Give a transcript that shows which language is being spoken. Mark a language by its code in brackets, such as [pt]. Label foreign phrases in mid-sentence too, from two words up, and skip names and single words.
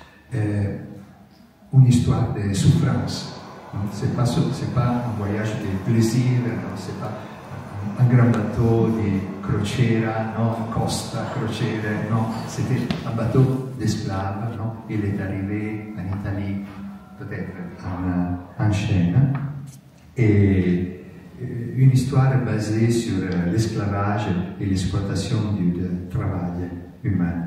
[fr] une histoire de souffrance. Ce n'est pas un voyage de plaisir, ce n'est pas un grand bateau de [it] crociera, costa, crociera, [fr] c'était un bateau d'esclaves. Il est arrivé en Italie, peut-être en Chine, et une histoire basée sur l'esclavage et l'exploitation du travail humain.